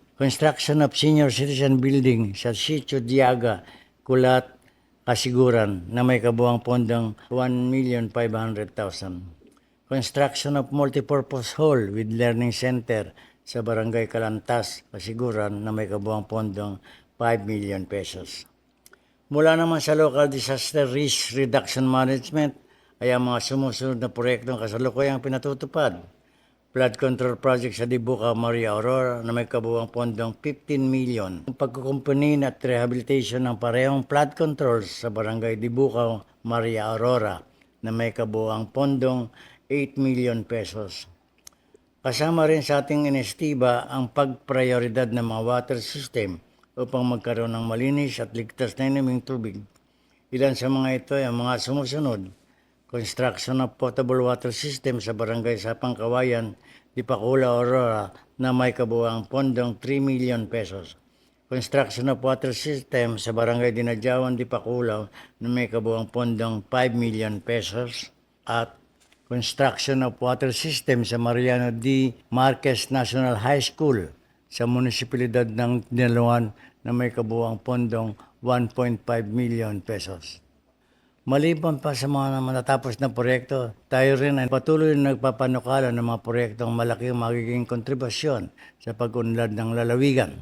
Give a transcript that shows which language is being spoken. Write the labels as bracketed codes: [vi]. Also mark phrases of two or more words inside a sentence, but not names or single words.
[en] Construction of senior citizen building [tl] sa Sitio Diaga, Kulat, Kasiguran na may kabuuang pondong 1,500,000. [en] Construction of multipurpose hall with learning center sa Barangay Kalantas, Kasiguran [tl] na may kabuuang pondong [en] 5 million pesos. [tl] Mula naman sa Local Disaster Risk Reduction Management ay ang mga sumusunod na proyektong kasalukuyang pinatutupad. Flood Control Project sa Dibuca, Maria Aurora na may kabuuang pondong 15 million. Pagkukumpanin at rehabilitation ng parehong [en] flood controls [tl] sa Barangay Dibuca, Maria Aurora na may kabuuang pondong [en] 8 million pesos. [tl] Kasama rin sa ating inestiba ang pagprioridad ng mga water system upang magkaroon ng malinis at ligtas na inuming tubig. Ilan sa mga ito ay ang mga sumusunod. [en] Construction of potable water system [tl] sa Barangay Sapang Kawayan, Dipakula, Aurora na may kabuuang pondong [en] 3 million pesos. Construction of water system [tl] sa Barangay Dinadyawan, Dipakula na may kabuuang pondong [en] 5 million pesos. At construction of water system sa Mariano D. [tl] Marquez National High School sa munisipalidad ng Dinalungan na may kabuuang pondong [en] 1.5 million pesos. [tl] Maliban pa sa mga matatapos na proyekto, tayo rin ay patuloy na nagpapanukala ng mga proyektong malaking magiging kontribusyon sa pag-unlad ng lalawigan.